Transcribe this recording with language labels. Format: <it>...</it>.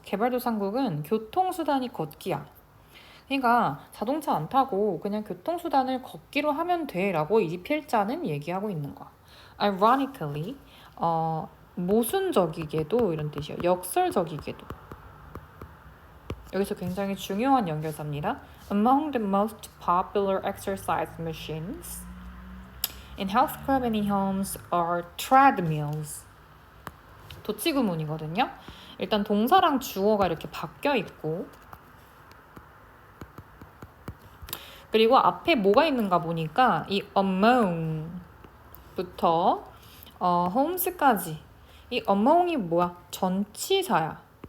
<ko>개발도상국은 교통수단이 걷기야. 그러니까 자동차 안 타고 그냥 교통수단을 걷기로 하면 돼 라고 이 필자는 얘기하고 있는 거야. Ironically, 모순적이게도 이런 뜻이에요. 역설적이게도. 여기서 굉장히 중요한 연결사입니다.</ko> <en>Among the most popular exercise machines in health club and in homes are treadmills.</en> <ko>도치구문이거든요. 일단 동사랑 주어가 이렇게 바뀌어 있고 그리고 앞에 뭐가 있는가 보니까 이 among부터 homes까지 이 among이 뭐야? 전치사야.</ko>